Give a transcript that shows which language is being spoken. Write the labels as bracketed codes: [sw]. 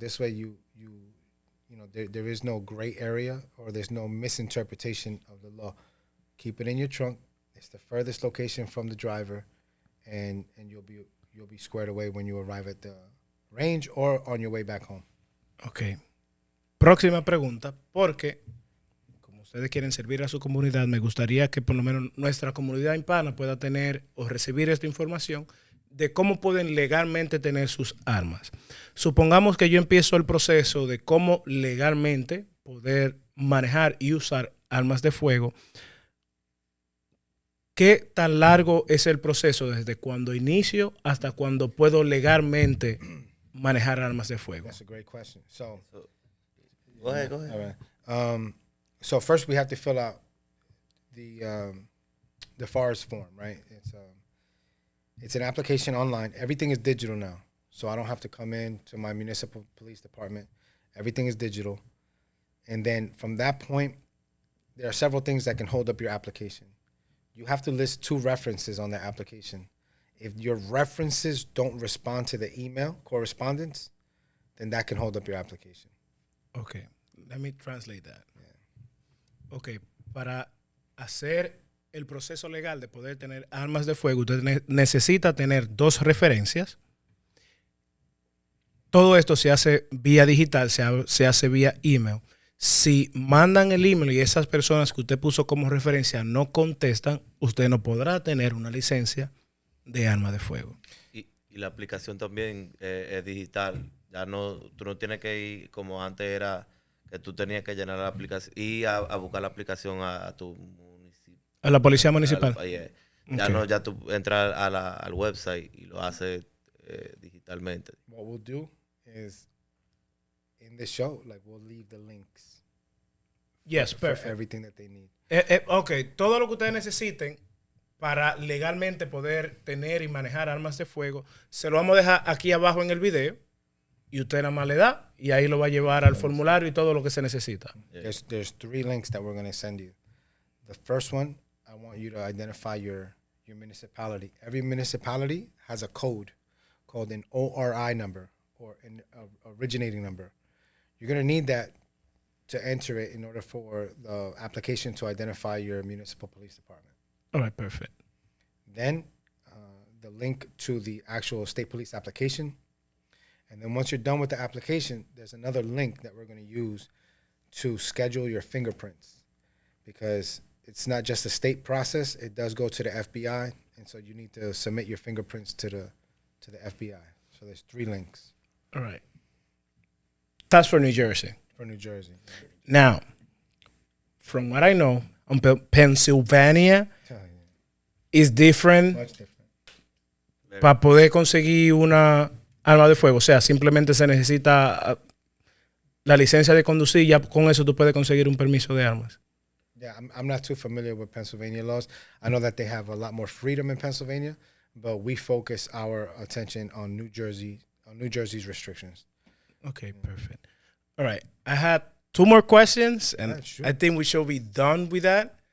[en] This way, you know, there is no gray area or there's no misinterpretation of the law. Keep it in your trunk. It's the furthest location from the driver, and you'll be squared away when you arrive at the range or on your way back home. Ok. [es] Próxima pregunta, porque como ustedes quieren servir a su comunidad, me gustaría que por lo menos nuestra comunidad hispana pueda tener o recibir esta información de cómo pueden legalmente tener sus armas. Supongamos que yo empiezo el proceso de cómo legalmente poder manejar y usar armas de fuego. ¿Qué tan largo es el proceso desde cuando inicio hasta cuando puedo legalmente manejar armas de fuego? [en] That's a great question. So Go ahead. all right. So first we have to fill out the forest form, right? It's an application online. Everything is digital now, so I don't have to come in to my municipal police department. Everything is digital, and then from that point, there are several things that can hold up your application. You have to list 2 references on the application. If your references don't respond to the email correspondence, then that can hold up your application. Ok, let me translate that. [es] Ok, para hacer el proceso legal de poder tener armas de fuego, usted necesita tener 2 referencias. Todo esto se hace vía digital, se hace vía email. Si mandan el email y esas personas que usted puso como referencia no contestan, usted no podrá tener una licencia de arma de fuego. Y la aplicación también es digital. Ya no, tú no tienes que ir como antes era, que tú tenías que llenar la aplicación y a buscar la aplicación a tu municipio. A la policía municipal. Ya [en] Okay. [es] no, ya tú entras al website y lo haces digitalmente. [en] What we'll do is in the show, like we'll leave the links. Yes, for perfect. everything that they need. [es] Ok, todo lo que ustedes necesiten para legalmente poder tener y manejar armas de fuego, se lo vamos a dejar aquí abajo en el video y usted nada más le da y ahí lo va a llevar al formulario y todo lo que se necesita. [en] There's 3 links that we're going to send you. The first one, I want you to identify your municipality. Every municipality has a code called an ORI number or an originating number. You're going to need that to enter it in order for the application to identify your municipal police department. All right, perfect. Then the link to the actual state police application. And then once you're done with the application, there's another link that we're going to use to schedule your fingerprints, because it's not just a state process. It does go to the FBI, and so you need to submit your fingerprints to the FBI. So there's 3 links All right. That's for New Jersey. for New Jersey. Now, from what I know, Pennsylvania is different Much different. [es] para poder conseguir una arma de fuego. O sea, simplemente se necesita la licencia de conducir y ya con eso tú puedes conseguir un permiso de armas. [en] Yeah, I'm not too familiar with Pennsylvania laws. I know that they have a lot more freedom in Pennsylvania, but we focus our attention on New Jersey's restrictions. Ok, perfect. All right. I had 2 more questions, and Yeah, sure. I think we should be done with that.